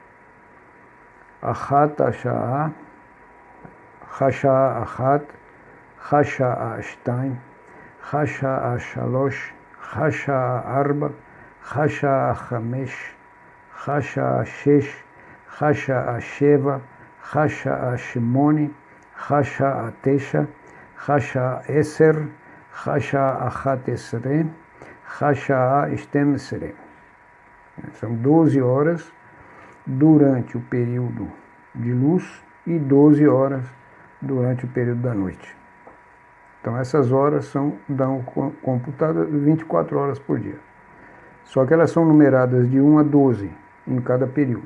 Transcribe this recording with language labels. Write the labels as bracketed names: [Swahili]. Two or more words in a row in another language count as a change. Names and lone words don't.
[Hebrew] אחת השעה, השעה אחת, השעה שתיים, השעה שלוש, השעה ארבע, השעה חמש, השעה שש, השעה שבע, השעה שמיני, השעה תשע, השעה עשר, השעה אחת עשרה, השעה שתים עשרה. [Portuguese] São 12 horas durante o período de luz e 12 horas durante o período da noite. Então essas horas dão computadas 24 horas por dia. Só que elas são numeradas de 1 a 12 em cada período.